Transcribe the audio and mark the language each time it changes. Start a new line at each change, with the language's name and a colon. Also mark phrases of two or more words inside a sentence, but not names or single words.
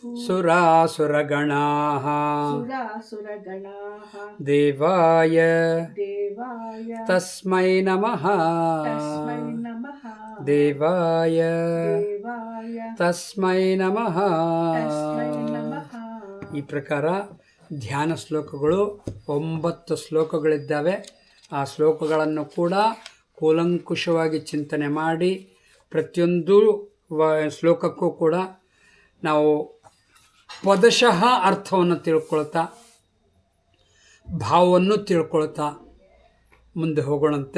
Sanskrit: सुरासुरगणाः सुरासुरगणाः देवाय देवाय तस्मै नमः तस्मै नमः देवाय देवाय ತಸ್ಮೈ ನಮಃ. ತಸ್ಮೈ ನಮಃ.
Kannada: ಈ ಪ್ರಕಾರ ಧ್ಯಾನ ಶ್ಲೋಕಗಳು 9 ಶ್ಲೋಕಗಳಿದ್ದಾವೆ. ಆ ಶ್ಲೋಕಗಳನ್ನು ಕೂಡ ಕೂಲಂಕುಷವಾಗಿ ಚಿಂತನೆ ಮಾಡಿ ಪ್ರತಿಯೊಂದು ಶ್ಲೋಕಕ್ಕೂ ಕೂಡ ನಾವು ಪದಶಃ ಅರ್ಥವನ್ನು ತಿಳ್ಕೊಳ್ತಾ ಭಾವವನ್ನು ತಿಳ್ಕೊಳ್ತಾ ಮುಂದೆ ಹೋಗೋಣಂತೆ.